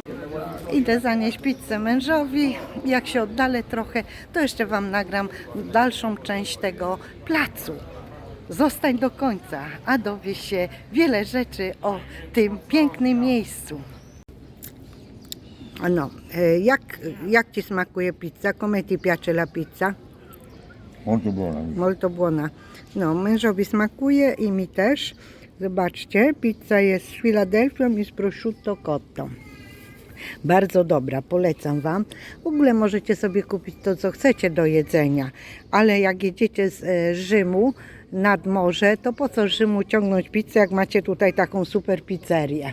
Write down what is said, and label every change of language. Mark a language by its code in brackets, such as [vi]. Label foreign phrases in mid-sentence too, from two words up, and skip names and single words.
[pl] Idę zanieść pizzę mężowi. Jak się oddalę trochę, to jeszcze Wam nagram dalszą część tego placu. Zostań do końca, a dowiesz się wiele rzeczy o tym pięknym miejscu. No, jak Ci smakuje pizza? [it] Come ti piace la pizza? Molto buona. Molto buona. [pl] No, mężowi smakuje i mi też. Zobaczcie, pizza jest z Filadelfią i z [it] prosciutto cotto. [pl] Bardzo dobra, polecam Wam. W ogóle możecie sobie kupić to, co chcecie do jedzenia, ale jak jedziecie z Rzymu nad morze, to po co z Rzymu ciągnąć pizzę, jak macie tutaj taką super pizzerię.